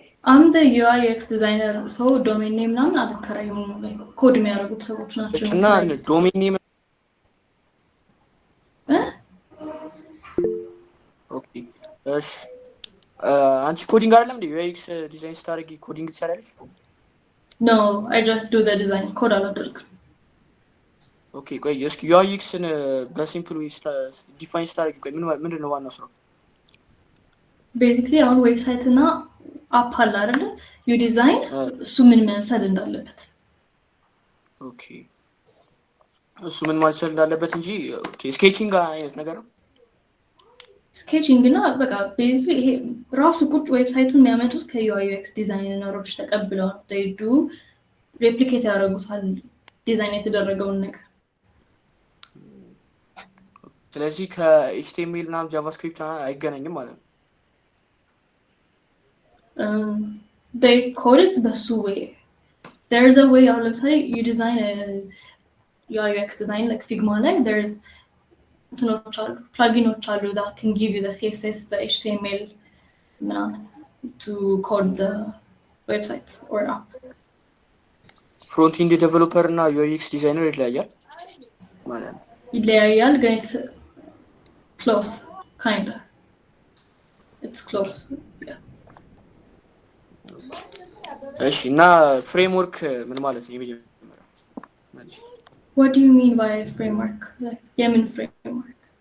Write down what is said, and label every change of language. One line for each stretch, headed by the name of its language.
English: I'm the UI UX designer, so domain name
Amharic: ምናምን አልከራይም። ኮድ የሚያደርጉት ሰዎች ናቸው። እና ዶሜን ኔም ኦኬ። እሺ አንቺ ኮዲንግ አይደለም እንዴ UX ዲዛይን ስታደርጊ ኮዲንግ ትሰራለሽ?
English: No, I just do the design.
Amharic: ኮድ አላደርግም። ኦኬ ቆይ እስኪ UI UXን በሲምፕል ዌይ ዲፋይን ስታደርጊ ቆይ ምንድን ነው ዋናው ስራው? ቤዚክሊ አሁን ዌብሳይት እና አፕ አለ አይደለ? ዩ ዲዛይን እሱ ምን መምሰል እንዳለበት። ኦኬ እሱ ምን መምሰል እንዳለበት እንጂ ኦኬ ስኬቺንግ አይነት ነገር ነው። ስኬቺንግ እና በቃ ቤዚክሊ ይሄ ራሱ ቁጭ ዌብሳይቱን የሚያመጡት ከዩአይ ዩኤክስ ዲዛይነሮች ተቀብለው ዱ ሬፕሊኬት ያደርጉታል ዲዛይን የተደረገውን ነገር። ስለዚህ ከኤችቲኤምኤል እና ጃቫስክሪፕት አይገናኝም ማለት ነው።
English: they code it
Amharic: በሱ
English: way. There's a way
Amharic: አሁን ለምሳሌ
English: you design a UI UX design like Figma ላይ there's
Amharic: እንትኖች አሉ
English: plugins አሉ that can give you the CSS, the HTML to code the website or app.
Amharic: ፍሮንት ኢንድ ዴቨሎፐር እና UI UX ዲዛይነር ይለያያል ማለት ነው። ይለያያል ግን
English: it's close kind of it's close. Yeah.
Amharic: እሺ እና ፍሬምወርክ ምን ማለት ነው? የመጀመሪያው ማለት
English: What do you mean by framework? Like
Amharic: የምን
English: framework?